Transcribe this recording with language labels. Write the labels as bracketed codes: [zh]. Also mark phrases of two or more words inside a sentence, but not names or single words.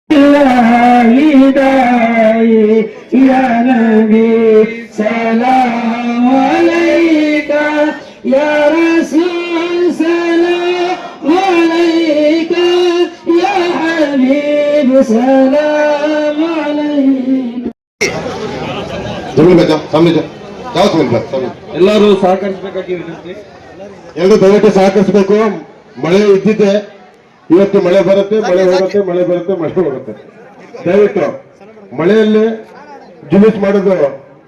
[ar] هداي يا نبي سلام عليك يا رسول سلام عليك يا حبيب سلام عليك [kn] ಎಲ್ಲರೂ ಸಹಕರಿಸಬೇಕಾಗಿ ವಿನಂತಿ. ಎಲ್ಲರೂ ದಯವಿಟ್ಟು ಸಹಕರಿಸಬೇಕು. ಮಳೆ ಇದ್ದಿದ್ದೆ, ಇವತ್ತು ಮಳೆ ಬರುತ್ತೆ, ಮಳೆ ಹೋಗುತ್ತೆ, ಮಳೆ ಬರುತ್ತೆ, ಮಳೆ ಹೋಗುತ್ತೆ. ದಯವಿಟ್ಟು ಮಳೆಯಲ್ಲಿ ಜುಲೂಸ್ ಮಾಡೋದು